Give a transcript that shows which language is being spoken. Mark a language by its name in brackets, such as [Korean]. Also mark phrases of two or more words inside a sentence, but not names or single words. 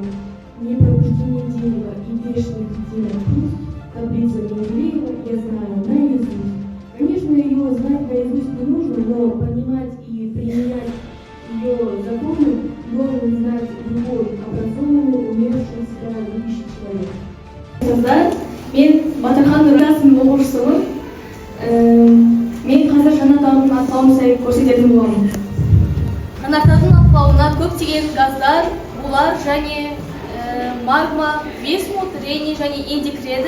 [Russian] Не пробуждение дерева и грешных птенок хруст, таблицу Менделеева я знаю наизусть. Конечно, ее знать наизусть не нужно, но понимать и применять ее законы должен знать любой образованный, умеющий себя любящий человек. [Kazakh] Мен Батырхан Нұрасының оқушысымын. Мен қазір жанартаудың атқылауын сайып көрсететін боламын. Жанартаудың атқылауына көптеген газдар, булар және магма, висмут, рени және инди кіреді.